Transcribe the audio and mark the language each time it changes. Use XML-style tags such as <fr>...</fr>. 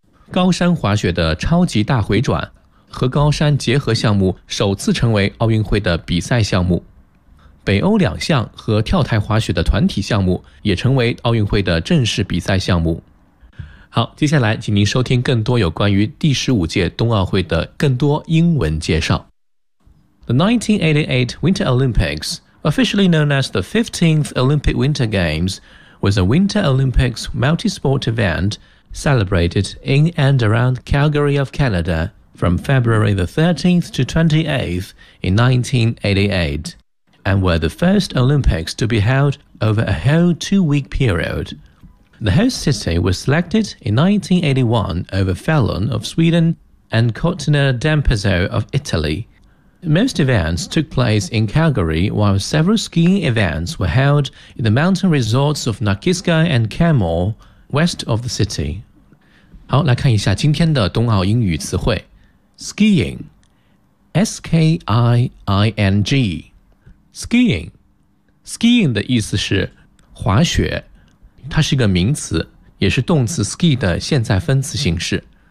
<zh>高山滑雪的超级大回转和高山结合项目首次成为奥运会的比赛项目。北欧两项和跳台滑雪的团体项目也成为奥运会的正式比赛项目。好，接下来请您收听更多有关于第15届冬奥会的更多英文介绍。</zh> <en>The 1988 Winter Olympics, officially known as the 15th Olympic Winter Games, was a Winter Olympics multi-sport event celebrated in and around Calgary of Canada from February the 13th to 28th in 1988. And were the first Olympics to be held over a whole two-week period. The host city was selected in 1981 over Falun of Sweden and Cortina d'Ampezzo of Italy. Most events took place in Calgary, while several skiing events were held in the mountain resorts of Nakiska and Kenmore, west of the city.</en> <zh>好，来看一下今天的冬奥英语词汇。</zh> <en>Skiing, S-K-I-I-N-G. Skiing</en> <zh>的意思是滑雪，它是一个名词，也是动词 ski 的现在分词形式。</zh>